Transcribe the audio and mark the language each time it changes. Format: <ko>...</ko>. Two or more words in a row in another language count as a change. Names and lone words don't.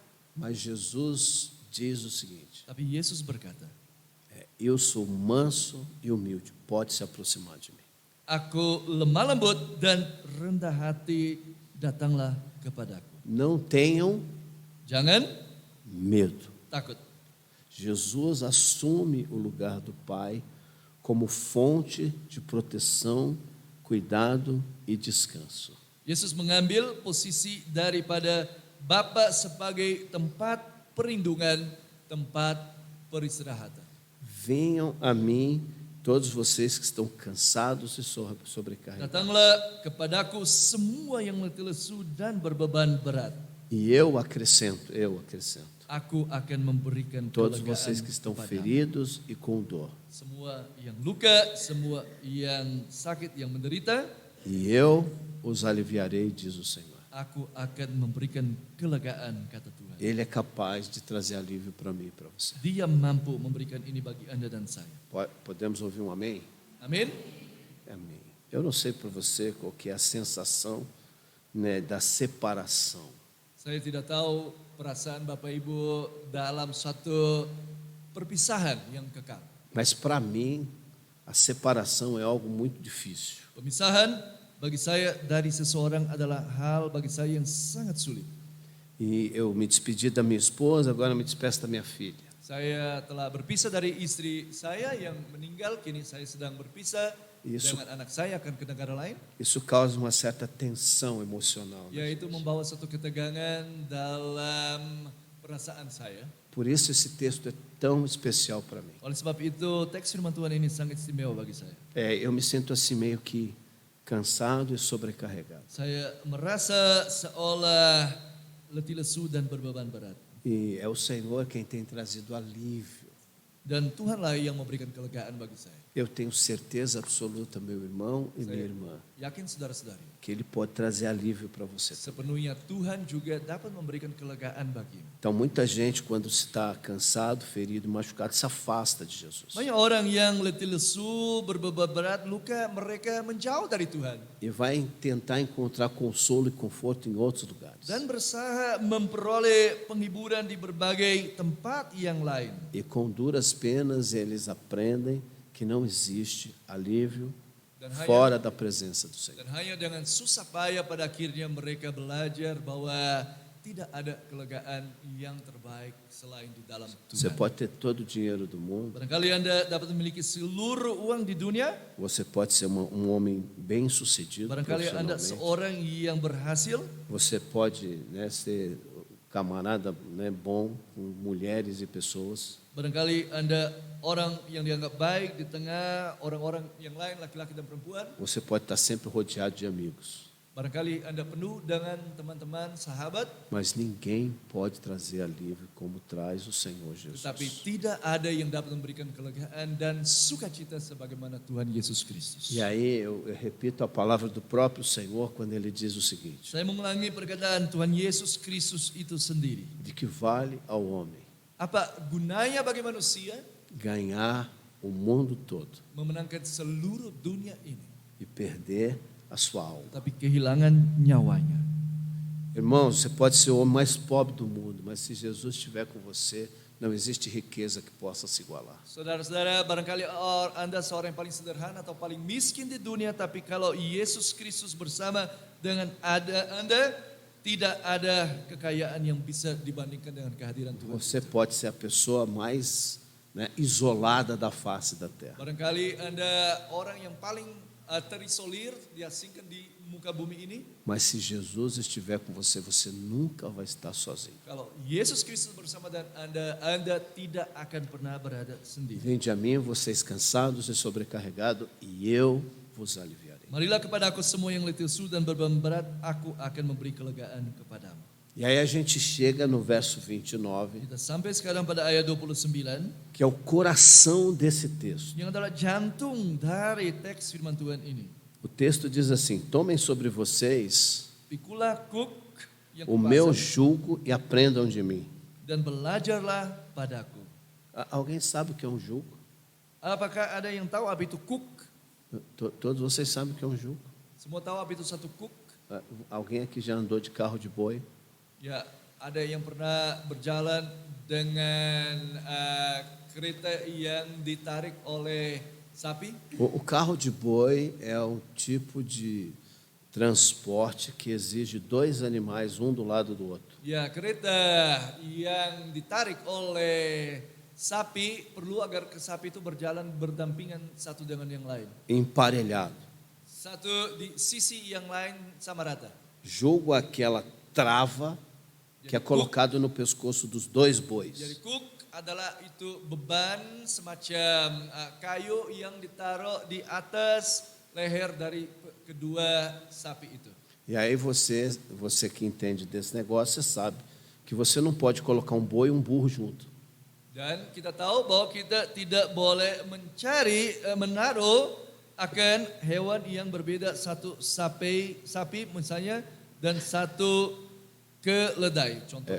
<pt>Mas Jesus diz o seguinte:</pt> <id>Tapi Yesus berkata,</id> <pt>eu sou manso e humilde, pode se aproximar de mim.</pt> <id>aku lemah lembut dan rendah hati, datanglah kepadaku.</id> <pt>Não tenham</pt> <id>Jangan</id> <pt>medo.</pt> <id>takut.</id> <pt>Jesus assume o lugar do Pai como fonte de proteção, cuidado e descanso.</pt> <id>Yesus mengambil posisi daripada Bapa sebagai tempat perlindungan, tempat peristirahatan.</id> <pt>Venham a mim todos vocês que estão cansados e sobrecarregados,</pt> <id>Datanglah kepadaku semua yang letih lesu dan berbeban berat.</id> <pt>e eu acrescento,</pt> <id>Aku akan memberikan</id> <pt>todos</pt> <id>kelegaan</id> <pt>vocês que estão</pt> <id>kepadamu.</id> <pt>feridos e com dor,</pt> <id>Semua yang luka, semua yang sakit, yang menderita,</id> <pt>e eu os aliviarei, diz o Senhor.</pt> <id>aku akan memberikan kelegaan, kata Tuhan.</id> <pt>Ele é capaz de trazer alívio para mim e para você.</pt> <id>Dia mampu memberikan ini bagi Anda dan saya.</id> <pt>Podemos ouvir um amém?</pt> <id>Amin.</id> <pt>Amém. Eu não sei para você qual que é a sensação, né, da separação.</pt> <id>Saya tidak tahu perasaan Bapak Ibu dalam suatu perpisahan yang kekal.</id> <pt>Mas para mim, a separação é algo muito difícil.</pt> <id>Pemisahan bagi saya dari seseorang adalah hal bagi saya yang sangat sulit.</id> <pt>E eu me despedi da minha esposa, agora me despeço da minha filha.</pt> <id>Saya telah berpisah dari istri saya yang meninggal, kini saya sedang berpisah</id> <pt>Isso.</pt> <id>dengan anak saya akan ke negara lain.</id> <pt>Isso causa uma certa tensão emocional. Né?</pt> <id>Yaitu membawa satu ketegangan dalam perasaan saya.</id> <pt>Por isso esse texto é tão especial para mim.</pt> <id>Oleh sebab itu teks firman Tuhan ini sangat istimewa bagi saya.</id> <pt>Eu me sinto assim meio que cansado e sobrecarregado.</pt> <id>Saya merasa seolah letih lesu dan berbeban berat.</id> <pt>E é o Senhor quem tem trazido alívio.</pt> <id>Dan Tuhanlah yang memberikan kelegaan bagi saya.</id> <pt>Eu tenho certeza absoluta, meu irmão e minha irmã,</pt> <id>Yakin saudara-saudari,</id> <pt>que Ele pode trazer alívio para você.</pt> <id>sepenuhnya Tuhan juga dapat memberikan kelegaan bagimu.</id> <pt>Então, muita gente, quando está cansado, ferido, machucado, se afasta de Jesus.</pt> <id>Banyak orang yang letih lesu, berbeban berat, luka, mereka menjauh dari Tuhan.</id> <pt>E vai tentar encontrar consolo e conforto em outros lugares.</pt> <id>Dan berusaha memperoleh penghiburan di berbagai tempat yang lain.</id> <pt>E com duras penas eles aprendem que não existe alívio fora da presença do Senhor.</pt> <id>Dan hanya dengan susah payah pada akhirnya mereka belajar bahwa tidak ada kelegaan yang terbaik selain di dalam</id> <pt>Você</pt> <id>Tuhan.</id> <pt>pode ter todo o dinheiro do mundo,</pt> <id>Barangkali Anda dapat memiliki seluruh uang di dunia.</id> <pt>você pode ser um homem bem-sucedido</pt> <id>Barangkali Anda</id> <pt>profissionalmente,</pt> <id>seorang yang berhasil.</id> <pt>você pode, né, ser camarada, né, bom com mulheres e pessoas.</pt> <id>Barangkali Anda orang yang dianggap baik di tengah orang-orang yang lain, laki-laki dan perempuan.</id> <pt>Você pode estar sempre rodeado de amigos,</pt> <id>Barangkali Anda penuh dengan teman-teman, sahabat.</id> <pt>mas ninguém pode trazer alívio como traz o Senhor</pt> <id>Tetapi Jesus. tidak ada yang dapat memberikan kelegaan dan sukacita sebagaimana Tuhan Yesus Kristus.</id> <pt>E aí eu repito a palavra do próprio Senhor quando ele diz o seguinte:</pt> <id>Saya mengulangi perkataan Tuhan Yesus Kristus itu sendiri.</id> <pt>de que vale ao homem</pt> <id>Apa gunanya bagi manusia</id> <pt>ganhar o mundo todo</pt> <id>memenangkan seluruh dunia ini,</id> <pt>e perder a sua alma.</pt> <id>tapi kehilangan nyawanya?</id> <pt>Irmãos, você pode ser o homem mais pobre do mundo, mas se Jesus estiver com você, não existe riqueza que possa se igualar.</pt> <id>Saudara-saudara, barangkali Anda seorang yang paling sederhana atau paling miskin di dunia, tapi kalau Yesus Kristus bersama dengan Anda, tidak ada kekayaan yang bisa dibandingkan dengan kehadiran Tuhan.</id> <pt>Você pode ser a pessoa mais, né, isolada da face da terra,</pt> <id>Barangkali Anda orang yang paling terisolir, diasingkan di muka bumi ini.</id> <pt>mas se Jesus estiver com você, você nunca vai estar sozinho.</pt> <id>Kalau Yesus Kristus bersama dengan Anda tidak akan pernah berada sendiri.</id> <pt>Vinde a mim, vocês cansados e sobrecarregados, e eu vos aliviarei.</pt> <id>Marilah kepada aku semua yang letih lesu dan beban berat, aku akan memberi kelegaan kepadamu.</id> <pt>E aí a gente chega no verso 29,</pt> <id>Kita sampai sekarang pada ayat 29,</id> <pt>que é o coração desse texto.</pt> <id>yang adalah jantung dari teks firman Tuhan ini.</id> <pt>O texto diz assim: tomem sobre vocês</pt> <id>Pikulah kuk yang</id> <pt>o meu</pt> <id>kupasang</id> <pt>jugo e aprendam de mim.</pt> <id>dan belajarlah padaku.</id> <pt>Alguém sabe o que é um jugo?</pt> <id>Apakah ada yang tahu apa itu kuk?</id> <pt>Todos vocês sabem o que é um jugo?</pt> <id>Semua tahu apa itu satu kuk?</id> <pt>Alguém aqui já andou de carro de boi?</pt> <id>Ya, ada yang pernah berjalan dengan kereta yang ditarik oleh sapi?</id> <pt>O carro de boi é um tipo de transporte que exige dois animais, um do lado do outro.</pt> <id>Ya, kereta yang ditarik oleh sapi perlu agar sapi itu berjalan berdampingan satu dengan yang lain.</id> <pt>Emparelhado.</pt> <id>Satu di sisi yang lain sama rata.</id> <pt>Jugo é aquela trava que é colocado no pescoço dos dois bois.</pt> <id>Jadi kuk adalah itu beban semacam kayu yang ditaruh di atas leher dari kedua sapi itu.</id> <pt>E aí você que entende desse negócio, você sabe que você não pode colocar um boi e um burro junto.</pt> <id>Dan kita tahu bahwa kita tidak boleh menaruh akan hewan yang berbeda, satu sapi misalnya dan satu keledai contohnya.</id>